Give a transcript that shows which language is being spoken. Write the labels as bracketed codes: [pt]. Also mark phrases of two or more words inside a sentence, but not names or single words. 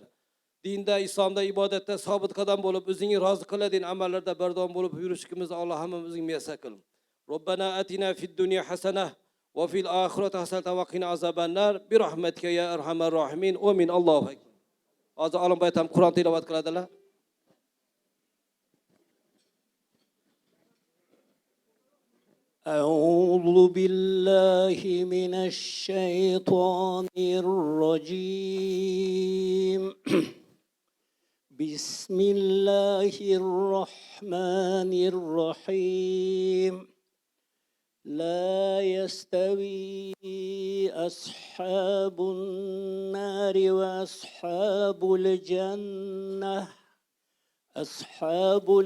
[uz] Dinda, islomda, ibodatda sobit qadam bo'lib, o'zing rozi qiladigan amallarda bardavom bo'lib yurishimizni Alloh hammamiz o'zing muyassar qil. [ar] ربنا آتنا في الدنيا حسنة وفي الآخرة حسنة وقنا عذاب النار برحمتك يا أرحم الراحمين. آمين. الله أكبر. [uz] Hozir olim baytam Qur'on tilovat qiladilar. [ar] أعوذ بالله من الشيطان الرجيم بسم الله الرحمن الرحيم لا يستوي أصحاب النار وأصحاب الجنة أصحاب